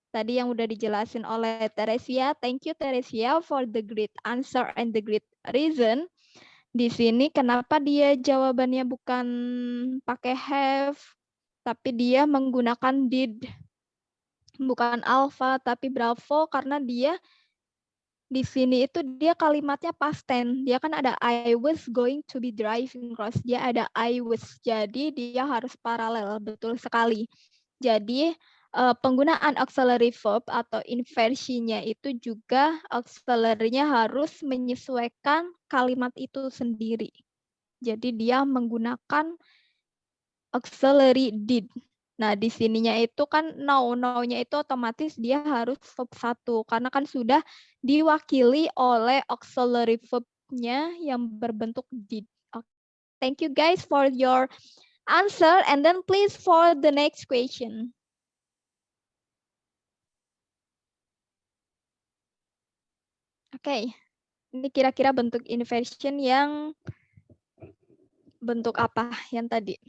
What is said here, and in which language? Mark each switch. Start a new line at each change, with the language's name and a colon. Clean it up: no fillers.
Indonesian: Tadi yang udah dijelasin oleh Teresia.
English: Thank you Teresia for the great answer and the great reason.
Indonesian: Di sini kenapa dia jawabannya bukan pakai have, tapi dia menggunakan did. Bukan alpha, tapi bravo karena dia di sini itu dia kalimatnya past tense. Dia kan ada
English: I was going to be driving cross.
Indonesian: Dia ada
English: I was.
Indonesian: Jadi dia harus paralel. Betul sekali. Jadi penggunaan auxiliary verb atau inversinya itu juga auxiliary-nya harus menyesuaikan kalimat itu sendiri. Jadi dia menggunakan auxiliary did. Nah, di sininya itu kan now. Now-nya itu otomatis dia harus verb 1 karena kan sudah diwakili oleh auxiliary verb-nya yang berbentuk did.
English: Okay. Thank you guys for your answer and then please for the next question.
Indonesian: Oke. Ini kira-kira bentuk inversion yang bentuk apa yang tadi?